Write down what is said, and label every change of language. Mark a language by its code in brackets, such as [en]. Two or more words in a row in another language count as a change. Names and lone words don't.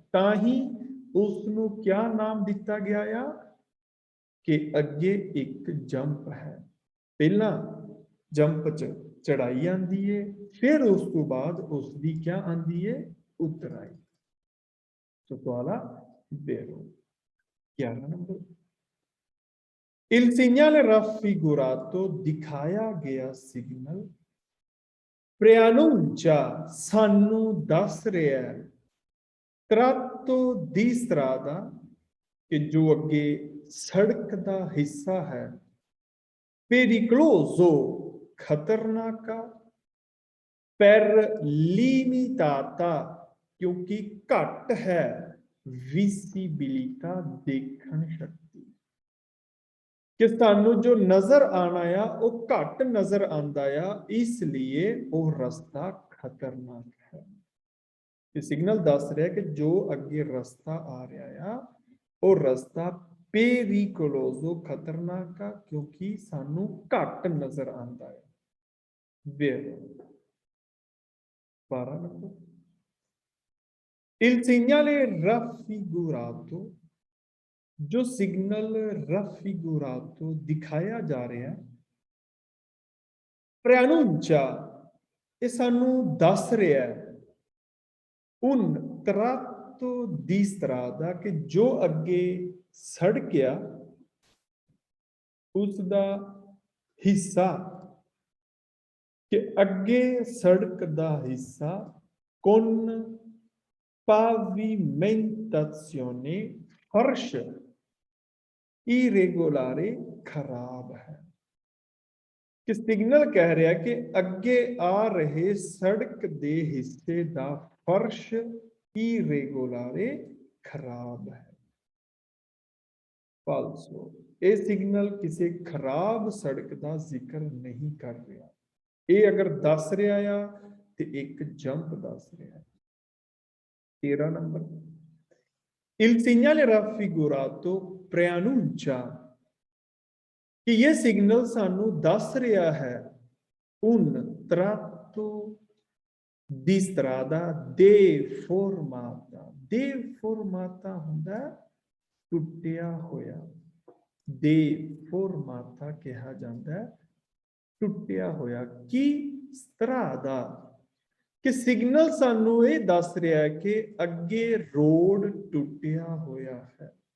[pa] ਤਾਂ ਹੀ ਉਸ ਨੂੰ ਕਿਆ ਨਾਮ ਦਿੱਤਾ ਗਿਆ ਆ ਕਿ ਅੱਗੇ ਇੱਕ ਜੰਪ ਹੈ। ਪਹਿਲਾਂ ਜੰਪ ਚ ਚੜਾਈ ਆਂਦੀ ਹੈ, ਫਿਰ ਉਸ ਤੋਂ ਬਾਅਦ ਉਸ ਦੀ ਕਿਆ ਆਂਦੀ ਹੈ? ਉਤਰਾਈ। ਸੋ ਸਵਾਲ ਆ vero। 11 ਨੰਬਰ, [it] il segnale raffigurato [pa] ਦਿਖਾਇਆ ਗਿਆ ਸਿਗਨਲ preannuncia ਸਾਨੂੰ ਦੱਸ ਰਿਹਾ ਹੈ [it] tratto di strada [pa] ਕਿ ਜੋ ਅੱਗੇ ਸੜਕ ਦਾ ਹਿੱਸਾ ਹੈ pericoloso ਖਤਰਨਾਕ [it] per limitata [pa] ਕਿਉਂਕਿ ਘੱਟ ਹੈ visibilità ਦੇਖਣ ਸ਼ਕਤੀ ਕਿ ਸਾਨੂੰ ਜੋ ਨਜ਼ਰ ਆਣਾ ਆ ਉਹ ਘੱਟ ਨਜ਼ਰ ਆਂਦਾ ਆ, ਇਸ ਲਈ ਉਹ ਰਸਤਾ ਖਤਰਨਾਕ ਹੈ। ਇਹ ਸਿਗਨਲ ਦੱਸ ਰਿਹਾ ਕਿ ਜੋ ਅੱਗੇ ਰਸਤਾ ਆ ਰਿਹਾ ਆ ਉਹ ਰਸਤਾ pericoloso ਖਤਰਨਾਕ ਆ ਕਿਉਂਕਿ ਸਾਨੂੰ ਘੱਟ ਨਜ਼ਰ ਆਂਦਾ ਹੈ। vero। 12 ਨੰਬਰ, [it] il segnale raffigurato [pa] ਜੋ ਸਿਗਨਲ raffigurato ਦਿਖਾਇਆ ਜਾ ਰਿਹਾ preannuncia ਇਹ ਸਾਨੂੰ ਦੱਸ ਰਿਹਾ ਹੈ [it] un tratto di strada [pa] ਕਿ ਜੋ ਅੱਗੇ ਸੜਕ ਆ ਉਸ ਦਾ ਹਿੱਸਾ ਕਿ ਅੱਗੇ ਸੜਕ ਦਾ ਹਿੱਸਾ [it] con pavimentazione [pa] ਫਰਸ਼ irregolare ਖਰਾਬ ਹੈ। ਕਿ ਸਿਗਨਲ ਕਹਿ ਰਿਹਾ ਕਿ ਅੱਗੇ ਆ ਰਹੇ ਸੜਕ ਦੇ ਹਿੱਸੇ ਦਾ ਫਰਸ਼ irregolare ਖਰਾਬ ਹੈ। ਫਾਲਸੋ ਇਹ ਸਿਗਨਲ ਕਿਸੇ ਖਰਾਬ ਸੜਕ ਦਾ ਜ਼ਿਕਰ ਨਹੀਂ ਕਰ ਰਿਹਾ। ਇਹ ਅਗਰ ਦੱਸ ਰਿਹਾ ਆ ਤੇ ਇੱਕ ਜੰਪ ਦੱਸ ਰਿਹਾ। 13 ਨੰਬਰ, [it] il segnale raffigurato preannuncia [pa] ਕਿ ਇਹ ਸਿਗਨਲ ਸਾਨੂੰ ਦੱਸ ਰਿਹਾ ਹੈ [it] un tratto di strada deformata। [pa] deformata ਹੁੰਦਾ ਟੁੱਟਿਆ ਹੋਇਆ, deformata ਕਿਹਾ ਜਾਂਦਾ ਟੁੱਟਿਆ ਹੋਇਆ। ਕੀ strada ਕਿ ਸਿਗਨਲ ਸਾਨੂੰ ਇਹ ਦੱਸ ਰਿਹਾ ਹੈ ਕਿ ਅੱਗੇ ਰੋਡ ਟੁੱਟਿਆ ਹੋਇਆ ਹੈ।